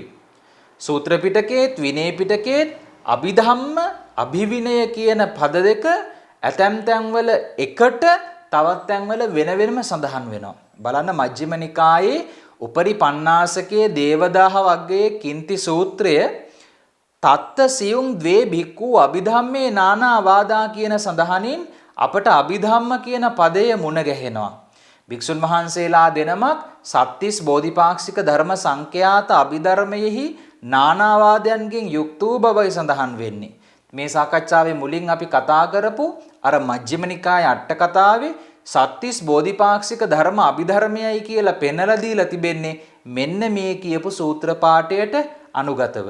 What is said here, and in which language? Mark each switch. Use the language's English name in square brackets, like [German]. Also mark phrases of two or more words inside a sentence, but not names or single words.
[Sinhala] සූත්‍ර පිටකයේත් විනය පිටකයේත් අභිධම්ම අභිවිනය කියන පද දෙක ඇතැම් තැන්වල එකට තවත් තැන්වල වෙන වෙනම සඳහන් වෙනවා. බලන්න මජ්ක්‍ධිම නිකායේ උපරි පඤ්ඤාසකයේ දේවදාහ වග්ගයේ කින්ති සූත්‍රය [Pali] තත්ත සියුම් ද්වේ භික්ඛු අභිධම්මේ නානා වාදා [Sinhala] කියන සඳහනින් අපට අභිධම්ම කියන පදය මුණ ගැහෙනවා. භික්ෂුන් වහන්සේලා දෙනමක් සත්තිස් බෝධිපාක්ෂික ධර්ම සංඛ්‍යාත අභිධර්මයෙහි නානාවාදයන්ගෙන් යුක්ත වූ බවයි සඳහන් වෙන්නේ. මේ සාකච්ඡාවේ මුලින් අපි කතා කරපු අර මජ්ක්‍ධිම නිකායේ අට කතාවේ සත්තිස් බෝධිපාක්ෂික ධර්ම අභිධර්මයයි කියලා පෙන්වලා දීලා තිබෙන්නේ මෙන්න මේ කියපු සූත්‍ර පාඨයට අනුගතව.